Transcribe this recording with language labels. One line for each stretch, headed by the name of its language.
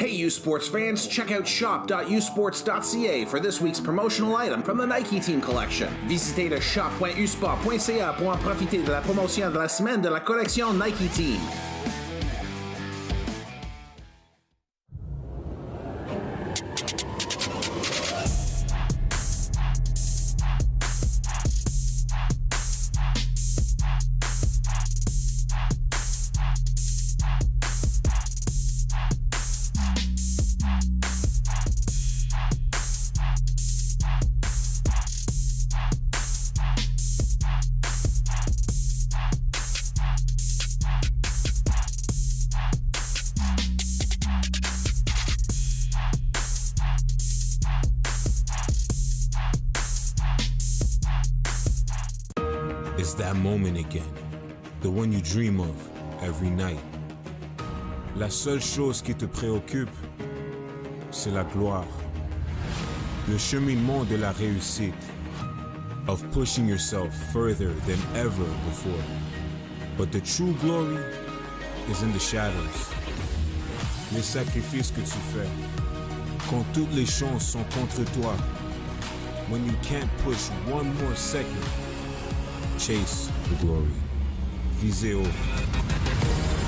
English: Sports fans, check out shop.usports.ca for this week's promotional item from the Nike Team collection.
French: Visitez le shop.usport.ca pour en profiter de la promotion de la semaine de la collection Nike Team.
English: It's that moment again, the one you dream of every night.
French: La seule chose qui te préoccupe, c'est la gloire. Le cheminement de la réussite,
English: of pushing yourself further than ever before. But the true glory is in the shadows.
French: Les sacrifices que tu fais, quand toutes les chances sont contre toi.
English: When you can't push one more second, chase the glory.
French: Visez haut.